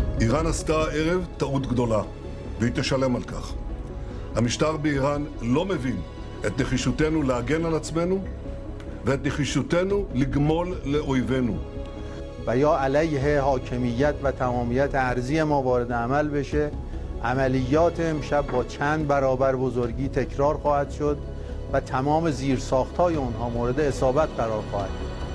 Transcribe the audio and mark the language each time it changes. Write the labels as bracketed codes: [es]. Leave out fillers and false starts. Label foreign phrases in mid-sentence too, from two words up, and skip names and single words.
[he] איראן עשתה הערב טעות גדולה, והיא תשלם על כך. המשטר באיראן לא מבין את נחישותנו להגן על עצמנו ואת נחישותנו לגמול לאויבינו. [fa] و یا علیه حاکمیت و تمامیت ارضی ما وارد عمل بشه، عملیات امشب با چند برابر بزرگی تکرار خواهد شد و تمام زیرساخت‌های اونها مورد اصابت قرار خواهد گرفت.